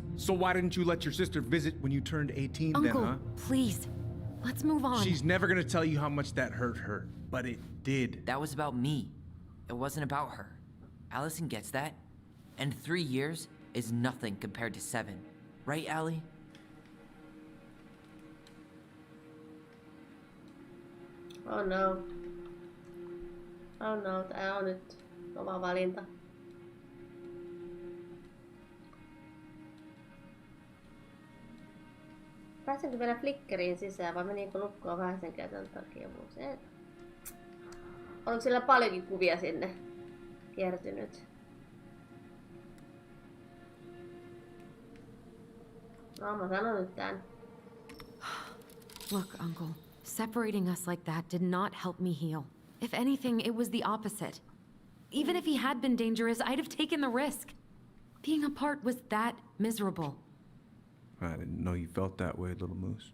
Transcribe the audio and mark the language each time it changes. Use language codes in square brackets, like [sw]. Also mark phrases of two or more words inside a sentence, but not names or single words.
[en] So why didn't you let your sister visit when you turned 18 Uncle, then, huh? please. Let's move on. She's never gonna tell you how much that hurt her, but it did. That was about me. It wasn't about her. Allison gets that, and 3 years is nothing compared to 7. Right, Allie? Oh no. Oh no, [fi] tää on nyt oma valinta. Pääsenkö vielä flickeriin sisään vai menikö lukkoon vähän sen käytön takia? Oliko sillä paljonkin kuvia sinne kertynyt? No mä sanon nyt tän. [en] Look, Uncle, separating us like that did not help me heal. If anything, it was the opposite. Even if he had been dangerous, I'd have taken the risk. Being apart was that miserable. I didn't know you felt that way, little moose.